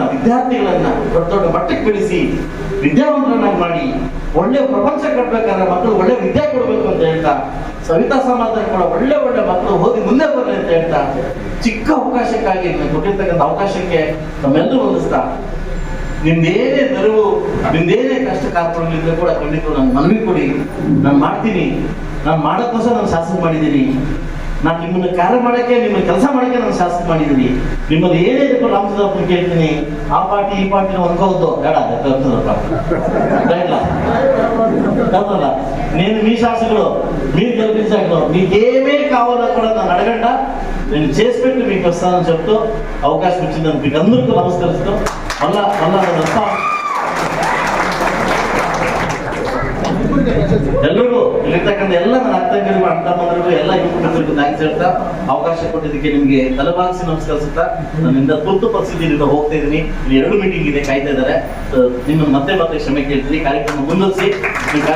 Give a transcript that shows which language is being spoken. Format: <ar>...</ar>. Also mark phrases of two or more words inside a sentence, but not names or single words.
<kn>ವಿದ್ಯಾರ್ಥಿಗಳನ್ನ ದೊಡ್ಡ ದೊಡ್ಡ ಮಟ್ಟಕ್ಕೆ ಬೆಳೆಸಿ ವಿದ್ಯಾವಂತರನ್ನಾಗಿ ಮಾಡಿ ಒಳ್ಳೆ ಪ್ರಪಂಚ ಕಟ್ಬೇಕಾದ್ರೆ ಮಕ್ಕಳು ಒಳ್ಳೆ ವಿದ್ಯೆ ಕೊಡ್ಬೇಕು ಅಂತ ಹೇಳ್ತಾ, ಸವಿತಾ ಸಮಾಜದಲ್ಲಿ ಕೂಡ ಒಳ್ಳೆ ಮಕ್ಕಳು ಓದಿ ಮುಂದೆ ಬರಲಿ ಅಂತ ಹೇಳ್ತಾ, ಚಿಕ್ಕ ಅವಕಾಶಕ್ಕಾಗಿ ಕೊಟ್ಟಿರ್ತಕ್ಕಂಥ ಅವಕಾಶಕ್ಕೆ ನಮ್ಮೆಲ್ಲರೂ ಹೊಂದಿಸ್ತಾ, ನಿಮ್ದೇನೇ ನೆರವು, ನಿಮ್ದೇನೇ ಕಷ್ಟ ಕಾರ್ಪಣ್ಯಗಳಿದ್ರೆ ಕೂಡ ಖಂಡಿತ ನಾನು ಮನವಿ ಕೊಡಿ. ನಾನು ಮಾಡ್ತೀನಿ, ನಾನು ಮಾಡೋಕ್ಕೋಸ್ಕರ ನಾನು ಶಾಸಕ ಮಾಡಿದ್ದೀನಿ. ನಾನು ನಿಮ್ಮನ್ನ ಕಾರ್ಯ ಮಾಡಕ್ಕೆ, ನಿಮ್ಮನ್ನ ಕೆಲಸ ಮಾಡಕ್ಕೆ ನಾನು ಶಾಸಕ ಮಾಡಿದ್ದೀನಿ. ನಿಮ್ಮಲ್ಲಿ ಏನೇ ಇದ್ರು ರಾಮಚಂದ್ರಪ್ಪ ಕೇಳ್ತೀನಿ, ಆ ಪಾರ್ಟಿ ಈ ಪಾರ್ಟಿನ ಅನ್ಕೋದು ಬೇಡ,</kn> <te>కాదಲ್ಲ. నేను మీ శాసకుడు, మీరు గెలిపించాడు, మీకేమే కావాలో కూడా నన్ను అడగంట, నేను చేసి పెట్టి మీకు వస్తానని చెప్తూ అవకాశం ఇచ్చిందని మీకు అందరికీ నమస్కరిస్తూ మళ్ళా నేను వస్తాను.</te> <kn>ಎಲ್ರಿಗೂ ಇಲ್ಲಿರ್ತಕ್ಕಂಥ ಎಲ್ಲ ನನ್ನ ಅರ್ಥಂಗರಿಗೂ ಅಣ್ಣತಮ್ಮಂದರಿಗೂ ಎಲ್ಲ ಯುವಕರಿಗೂ ಥ್ಯಾಂಕ್ಸ್ ಹೇಳ್ತಾ, ಅವಕಾಶ ಕೊಟ್ಟಿದ್ದಕ್ಕೆ ನಿಮ್ಗೆ ತಲೆಬಾಗಿಸಿ ನಮಸ್ಕರಿಸುತ್ತಾ, ನನ್ನಿಂದ ತುರ್ತು ಪರಿಸ್ಥಿತಿಯಿಂದ ಹೋಗ್ತಾ ಇದ್ದೀನಿ. ಇಲ್ಲಿ 2 ಮೀಟಿಂಗ್ ಇದೆ, ಕಾಯ್ತಾ ಇದ್ದಾರೆ. ನಿಮ್ಮನ್ನು ಮತ್ತೆ ಕ್ಷಮೆ ಕೇಳ್ತೀನಿ.</kn>